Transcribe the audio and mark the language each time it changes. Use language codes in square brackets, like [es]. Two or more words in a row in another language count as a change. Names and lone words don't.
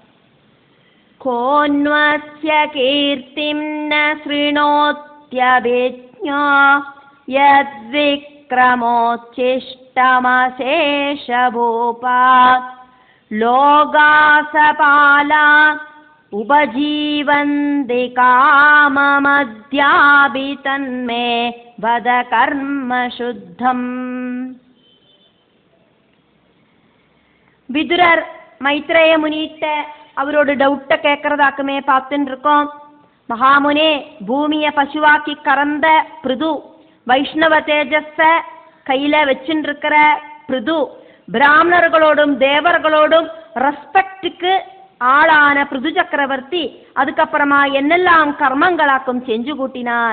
[sa] कोऽन्वस्य कीर्तिं न शृणोत्यभिज्ञो यद्विक्रमोच्छिष्टमशेषभूपा. लोगाः सपाला उपजीवन्ति काममद्यापि तन्मे वद कर्म शुद्धम्. [ta] விதுரர் மைத்ரேய முனிட்ட அவரோட டவுட்டை கேட்கறதாக்குமே பார்த்துட்டு இருக்கோம். மகாமுனே பூமியை பசுவாக்கி கறந்த பிருது வைஷ்ணவ தேஜஸ கையில வச்சுட்டு இருக்கிற பிருது பிராமணர்களோடும் தேவர்களோடும் ரெஸ்பெக்டுக்கு ஆளான பிருது சக்கரவர்த்தி அதுக்கப்புறமா என்னெல்லாம் கர்மங்களாக்கும் செஞ்சு கூட்டினார்.